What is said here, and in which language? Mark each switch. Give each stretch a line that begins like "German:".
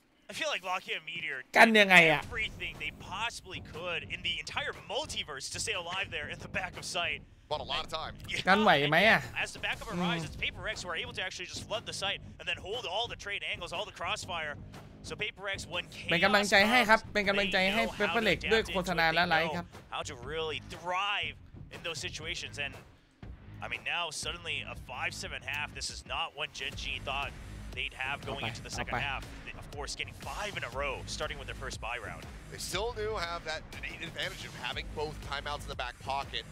English: I feel like Lockheed and Meteor
Thai: กันยังไงอะ
English: everything they possibly could in the entire multiverse to stay alive there at the back of sight. Bought a lot of time.
Thai: กันไหวไหมอะ
English: As the backup arrives, it's PaperX who are able to actually just flood the site and then hold all the trade angles, all the crossfire. So PaperX when chaos
Thai: เป็นกำลังใจให้ครับเป็นกำลังใจให้เปเปอร์เล็กด้วยโฆษณาและไลค์ครับ
English: How to really thrive in those situations, and I mean now suddenly a 5-7 half. This is not what Gen.G thought they'd have going into the second half. Of course, getting 5 in a row, starting with their first buy round. They still do have that advantage of having both timeouts in the back pocket.